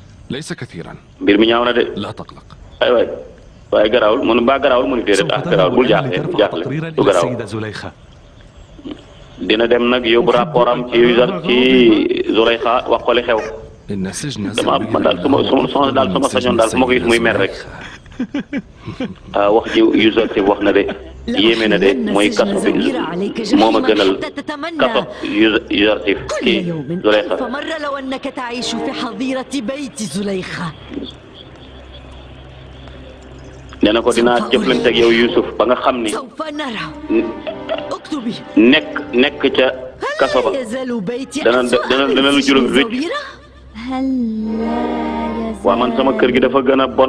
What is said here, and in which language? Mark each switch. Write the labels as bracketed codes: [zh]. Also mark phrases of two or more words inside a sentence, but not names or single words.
[ar] ليس كثيرا. [wo] mbir mi ñaaw na de. [ar] لا تقلق. [wo] ay waay waaye garaawul mu ne mbaa garaawul mu ne déedéet ah garaawul bul jaaxle bul jaaxle du garaaw. dina dem nag yóbbu rapport am ci Zulaykha wax ko li xew. dama man daal soxna daal sama sañoon daal su ma ko gis muy mer rek. wax ji Yuzarsif wax na de yéeme na de mooy kaso bi moo ma gënal kaso Yuzarsif kii Zulaykha. [ar] فمر لو أنك تعيش في حظيرة بيت زليخة. [wo] nee na ko dinaa jëflante ak yow Youssouf ba nga xam ni nekk ca kaso ba dana lu juróom rëcc. waa man sama kër gi dafa gën a bon.